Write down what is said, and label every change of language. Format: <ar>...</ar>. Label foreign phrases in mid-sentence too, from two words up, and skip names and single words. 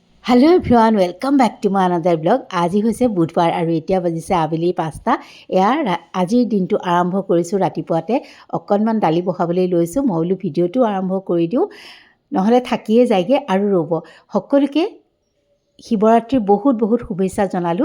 <en>Hello everyone welcome back to my another blog.</en> <as>आज হৈছে বুধবাৰ আৰু এতিয়া বাজিছে আবেলি 5টা। আজিৰ দিনটো আৰম্ভ কৰিছোঁ ৰাতিপুৱাতে অকণমান দালি বহাবলৈ লৈছোঁ। মই বোলো ভিডিঅ'টো আৰম্ভ কৰি দিওঁ, নহ'লে থাকিয়ে যায়গৈ। আৰু ৰ'ব, সকলোকে শিৱৰাত্ৰিৰ বহুত বহুত শুভেচ্ছা জনালোঁ।</as>